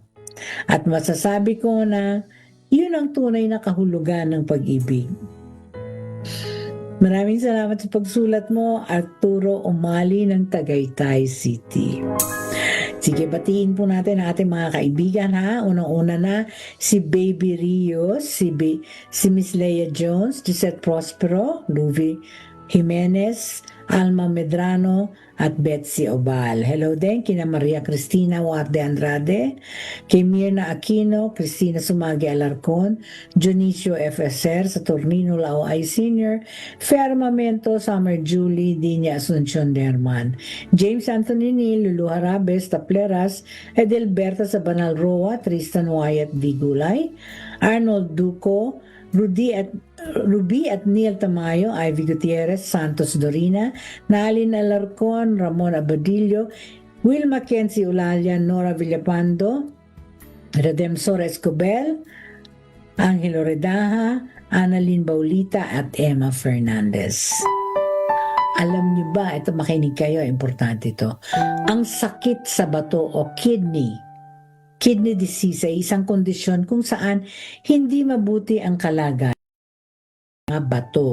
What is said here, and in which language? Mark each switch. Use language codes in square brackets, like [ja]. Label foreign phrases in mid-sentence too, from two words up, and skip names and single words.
[tl] At masasabi ko na yun ang tunay na kahulugan ng pag-ibig. Maraming salamat sa pagsulat mo, Arturo Umali ng Tagaytay City. Sige, batiin po natin ang ating mga kaibigan ha. Unang-una na si Baby Rios, si Miss Leia Jones, Gisette Prospero, Luvi Jimenez, Alma Medrano, at Betsy Obal. Hello din kina Maria Cristina Huarte Andrade, kay Mirna Aquino, Cristina Sumagi Alarcon, Dionisio FSR, Saturnino Laoay Sr., Firmamento, Summer Julie, Dinya Asuncion Derman, James Anthony Neal, Lulu Harabes, Tapleras, Edelberta Sabanal Roa, Tristan Wyatt Vigulay, Arnold Duco, Ruby at Neil Tamayo, Ivy Gutierrez, Santos Dorina, Nalin Alarcon, Ramon Abadillo, Will Mackenzie Ulalia, Nora Villapando, Redemsor Escobel, Angelo Redaja, Annalyn Baulita at Emma Fernandez. Alam niyo ba, ito makinig kayo, importante ito. Ang sakit sa bato o [en] kidney disease [tl] ay isang kondisyon kung saan hindi mabuti ang kalagayan ng mga bato.